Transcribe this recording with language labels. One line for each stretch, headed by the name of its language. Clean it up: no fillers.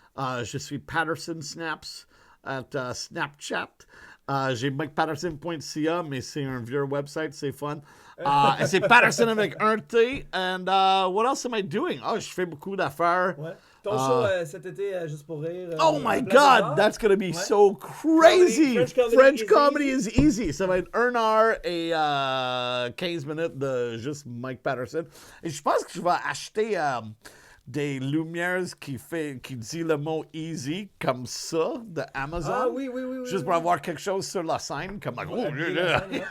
French: Je suis Patterson Snaps at Snapchat. J'ai MikePatterson.ca, mais c'est un vieux website, c'est fun. Et c'est Patterson avec un T.
English: And what else am I doing?
French: Je fais beaucoup d'affaires. Ouais. Ton show cet été, Juste pour rire.
English: Oh my God, that's going to be so crazy. French comedy is easy.
French: Ça va être 1 heure et 15 minutes de juste Mike Patterson. Et je pense que je vais acheter des lumières qui dit le mot easy comme ça de Amazon. Ah oui. Juste pour avoir quelque chose sur la scène comme
English: like, oh, yeah.